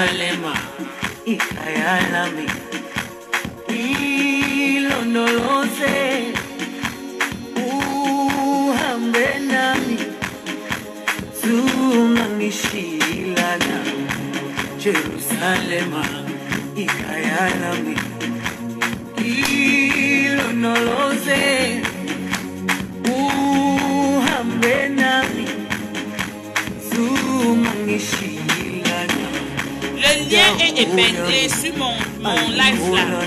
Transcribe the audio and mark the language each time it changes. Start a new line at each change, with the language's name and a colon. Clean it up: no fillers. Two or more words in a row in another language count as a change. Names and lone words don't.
Zulu: Jerusalema ikayalami ilondoloze uhambe nami zungangishilana Jerusalema ikayalami ilondoloze uhambe nami zungangishilana.
French: Le lien est épinglé sur mon live là.